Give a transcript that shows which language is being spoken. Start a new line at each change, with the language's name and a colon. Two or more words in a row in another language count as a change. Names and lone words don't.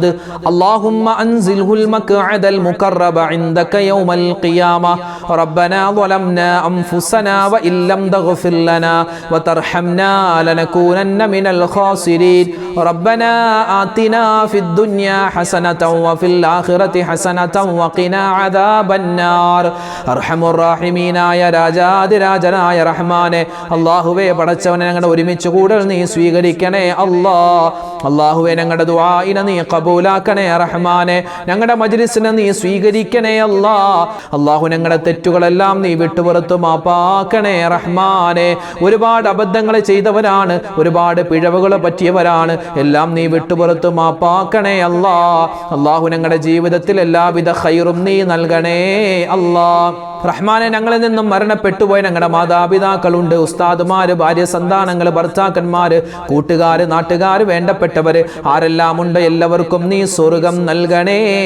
Arabic: اللهم أنزله المقعد المقرب عندك يوم القيامة ربنا ظلمنا أنفسنا وإن لم تغفر لنا وترحمنا لنكونن من الخاسرين ربنا آتنا في الدنيا حسنة وفي الآخرة حسنة وقنا عذاب النار أرحم الراحمين يا
Malayalam: രാജാതിരാജനായ റഹ്മാനെ അല്ലാഹുവേ പടച്ചവനെ ഞങ്ങളുടെ ഒരുമിച്ച് കൂടൽ നീ സ്വീകരിക്കണേ അല്ലാഹുവേ ഞങ്ങളുടെ ദുആഇനെ നീ ഖബൂലാക്കണേ റഹ്മാനെ ഞങ്ങളുടെ മജ്ലിസിനെ നീ സ്വീകരിക്കണേ അല്ലാഹു ഞങ്ങളുടെ തെറ്റുകളെല്ലാം നീ വിട്ടുപുറത്തു മാപ്പാക്കണേ റഹ്മാനെ ഒരുപാട് അബദ്ധങ്ങൾ ചെയ്തവരാണ് ഒരുപാട് പിഴവുകൾ പറ്റിയവരാണ് എല്ലാം നീ വിട്ടുപുറത്തു മാപ്പാക്കണേ അല്ലാഹു ഞങ്ങളുടെ ജീവിതത്തിൽ എല്ലാവിധ ഖൈറും നീ നൽകണേ റഹ്മാനെ ഞങ്ങളിൽ നിന്നും മരണപ്പെട്ടുപോയ ഞങ്ങളുടെ മാതാപിതാക്കളുണ്ട് ഉസ്താദുമാര് ഭാര്യ സന്താനങ്ങൾ ഭർത്താക്കന്മാര് കൂട്ടുകാര് നാട്ടുകാര് വേണ്ടപ്പെട്ടവര് ആരെല്ലാം ഉണ്ട് എല്ലാവർക്കും നീ സ്വർഗം നൽകണേ